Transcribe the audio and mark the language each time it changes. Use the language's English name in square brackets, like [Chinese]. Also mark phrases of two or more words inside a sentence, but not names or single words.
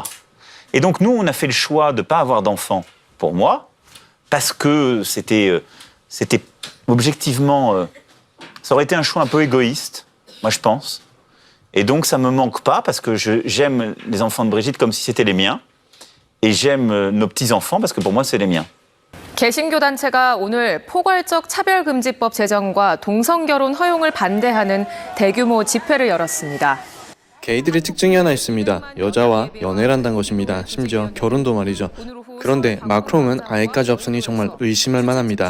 [French] Et donc, nous, on a fait le choix de ne pas avoir d'enfants pour moi, parce que c'était objectivement... ça aurait été un choix un peu égoïste, moi, je pense. Et donc, ça me manque pas, parce que j'aime les enfants de Brigitte comme si c'était les miens. Et j'aime nos petits-enfants, parce que pour moi, c'est les miens. [Korean] 개신교 단체가 오늘 포괄적 차별금지법 제정과 동성결혼 허용을 반대하는 대규모 집회를 열었습니다. 게이들의 특징이 하나 있습니다. 여자와 연애를 한다는 것입니다. 심지어 결혼도 말이죠. 그런데 마크롱은 아예까지 없으니 정말 의심할 만합니다.